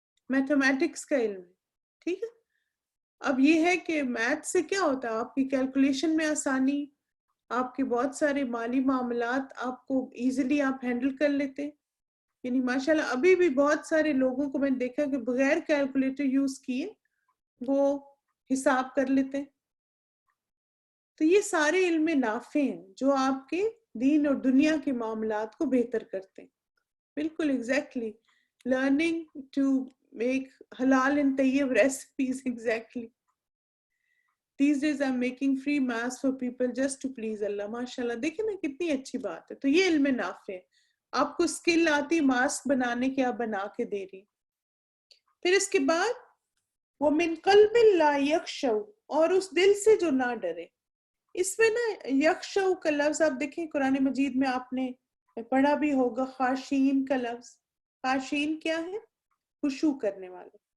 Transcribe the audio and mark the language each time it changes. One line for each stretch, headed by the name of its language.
Urdu: Mathematics کا علم ہے، ٹھیک ہے۔ اب یہ ہے کہ میتھ سے کیا ہوتا ہے، آپ کی کیلکولیشن میں آسانی، آپ کے بہت سارے مالی معاملات آپ کو ایزیلی آپ ہینڈل کر لیتے، یعنی ماشاءاللہ ابھی بھی بہت سارے لوگوں کو میں نے دیکھا کہ بغیر کیلکولیٹر یوز کیے وہ حساب کر لیتے۔ تو یہ سارے علم نافع ہیں جو آپ کے دین اور دنیا کے معاملات کو بہتر کرتے ہیں۔ بالکل ایگزیکٹلی، لرننگ ٹو میک حلال and Tayyip recipes، exactly.
English: These days I'm making free mass for people just to please Allah.
Urdu: ماشاءاللہ دیکھیں نا کتنی اچھی بات ہے۔ تو یہ علم نافع ہے، آپ کو اسکل آتی ماسک بنانے کے، آپ بنا کے دے رہی۔ پھر اس کے بعد
Arabic: وَمِن قَلْبٍ لَا يَخْشَوْ،
Urdu: اور اس دل سے جو نہ ڈرے۔ اس میں نا یخشو کا لفظ آپ دیکھیں قرآن مجید میں آپ نے پڑھا بھی ہوگا، خاشین کا لفظ۔ خاشین کیا ہے؟ خشوع کرنے والے۔